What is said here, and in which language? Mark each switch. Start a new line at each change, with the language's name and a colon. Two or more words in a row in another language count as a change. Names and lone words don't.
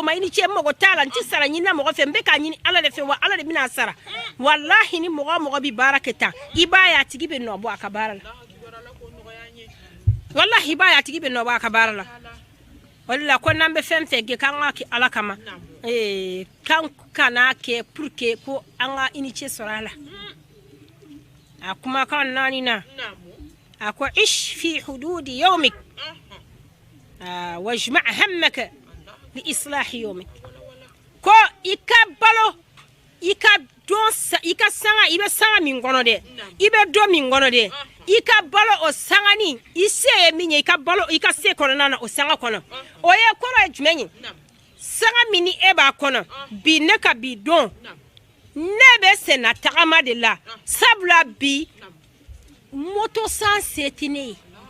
Bambara: ma i ni ce n mago t'a la n tɛ sara ɲini mɔgɔ fɛ n bɛ k'a ɲini Ala de fɛ wa Ala de bɛna sara wallahi ni mɔgɔ bɛ baara kɛ tan i b'a ye a tigi bɛ nɔ bɔ a ka baara la wallahi i b'a ye a tigi bɛ nɔ bɔ a ka baara la wala ko n'an bɛ fɛn fɛn kɛ k'an ka kɛ Ala kama kan kana kɛ
French: pour que
Bambara: ko an ka i ni ce sɔrɔ a la a kumakan 4 na a ko
Arabic: عش في حدود يومك واجمع همك لإصلاح يومك
Bambara: ko i ka balo i ka sanga i bɛ sanga min kɔnɔ dɛ i bɛ dɔ min kɔnɔ dɛ i ka balo o sangani i se ye min ye i ka balo i ka se kɔnɔna na o sanga kɔnɔ o ye kɔrɔ ye jumɛn ye sanga min ni e b'a kɔnɔ bi ne ka bi don ne bɛ senna tagama de la sabula bi moto san se tɛ ne ye